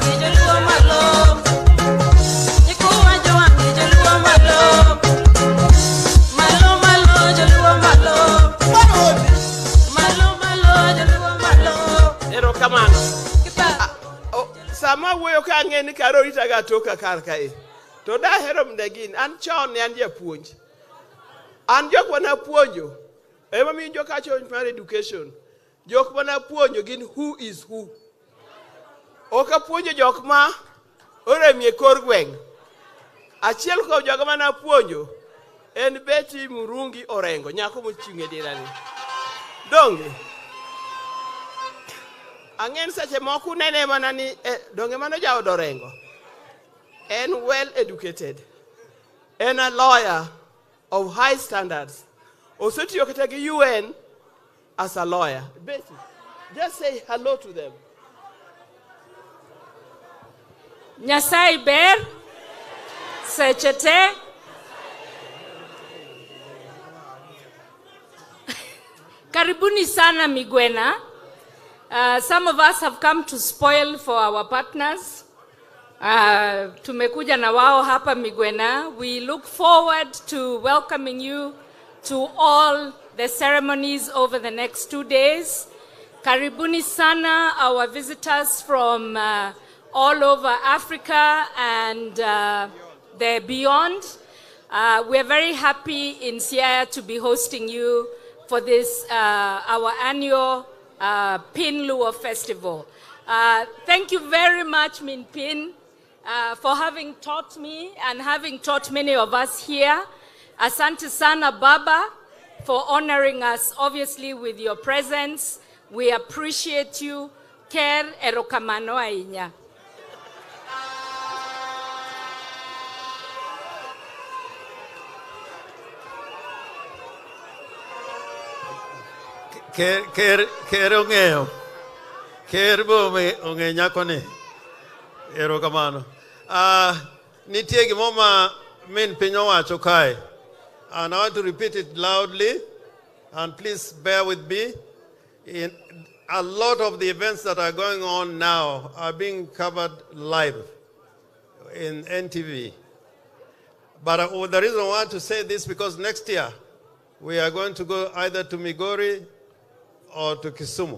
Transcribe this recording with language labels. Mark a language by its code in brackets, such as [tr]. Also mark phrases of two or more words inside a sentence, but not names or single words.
[luo] Sama wuoyo ka ng'eni karo rita ga toka kar kae. To da hero mdegin, an chon ne an japuonj. An jok wana puonjo. Ema mi jok acho mar education. Jok wana puonjo gin [en] who is who. [luo] Oka puonjo jok ma oremie kor gweng'. Achiel kuom jok mana puonjo en Betty Murungi Orengo, nyako mochung' e dirani. Donge Ang'en seche moko nene mana ni donge mano jaod Orengo. [en] En well educated. En a lawyer of high standards. [luo] Osetiyo kata gi UN [en] as a lawyer. Betty, just say hello to them. [luo] Nyasaye ber seche te. [sw] Karibuni sana Migwena. [en] Some of us have come to spoil for our partners. [sw] Tumekuja na wao hapa Migwena. [en] We look forward to welcoming you to all the ceremonies over the next 2 days. [sw] Karibuni sana, [en] our visitors from all over Africa and the beyond. We're very happy in Siaya to be hosting you for this, our annual Pin Luo Festival. Thank you very much, Min Pin, for having taught me and having taught many of us here. [sw] Asante sana [en] Baba for honoring us, obviously, with your presence. We appreciate you. [luo] Ker erokamano ainya. Ker ong'eyo. Ker bo ong'e nyako ni. Erokamano. Nitie gimoma min piny owacho kae. [en] And I want to repeat it loudly. And please bear with me. A lot of the events that are going on now are being covered live in NTV. But the reason I want to say this because next year we are going to go either to Migori or to Kisumu.